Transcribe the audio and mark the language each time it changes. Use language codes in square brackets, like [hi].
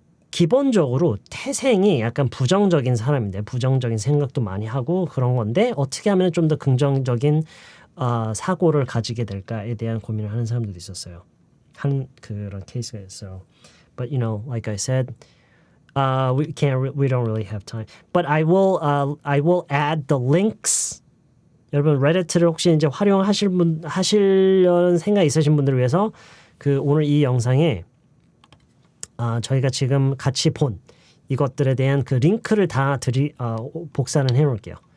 [ko] 기본적으로 태생이 약간 부정적인 사람인데 부정적인 생각도 많이 하고 그런 건데 어떻게 하면 좀 더 긍정적인 사고를 가지게 될까에 대한 고민을 하는 사람들도 있었어요. 한 그런 케이스가 있어요. [en] But like I said, we don't really have time. But I will add the links. [ko] 여러분 레디트를 혹시 이제 하시려는 생각 있으신 분들을 위해서 오늘 이 영상에 저희가 지금 같이 본 이것들에 대한 그 링크를 다 복사는 해놓을게요.